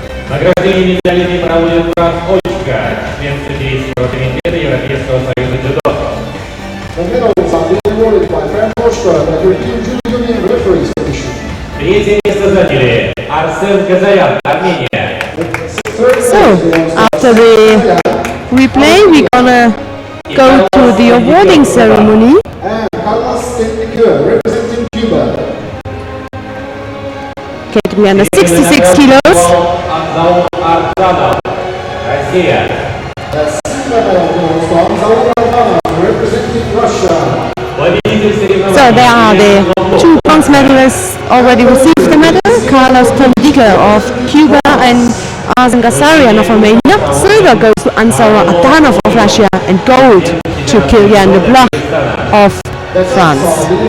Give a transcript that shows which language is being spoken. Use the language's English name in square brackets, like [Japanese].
[Russian] Награждение медалями проводит Франц Очка, член судейского комитета Европейского союза дзюдо. [English] The medals are being awarded by Frank Oshka, the European Judo Union Referees Commission. [Russian] Третье место заняли Арсен Газарян, Армения. [English] So, after the replay, we're gonna go to the awarding ceremony. And Carlos Tendikur, representing Cuba. Category under 66 kilos. [Russian] Анзаун Арджанов, Россия. [English] The silver medal goes to Anzaur Albanov, representing Russia. [Russian] Победитель [English] So, [Russian] соревнований [English] here there are the two bronze medalists already received the medal. Carlos Tondika of Cuba and Arsen Gasarian of Romania. Silver goes to Ansara Atanov of Russia and gold to Kilian Leblanc of France.